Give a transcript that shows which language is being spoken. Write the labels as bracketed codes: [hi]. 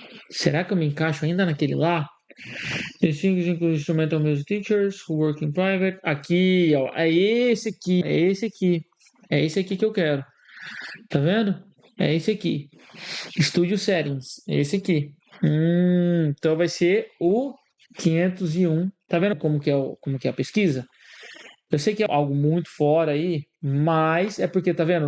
[pt] Será que eu me encaixo ainda naquele lá? [en] Distinguished include instrumental music teachers who work in private. [pt] Aqui, ó, é esse aqui, é esse aqui. É esse aqui que eu quero. Tá vendo? É esse aqui. Studio Settings, é esse aqui. Então vai ser o 501. Tá vendo como que é a pesquisa? Eu sei que é algo muito fora aí, mas é porque, tá vendo?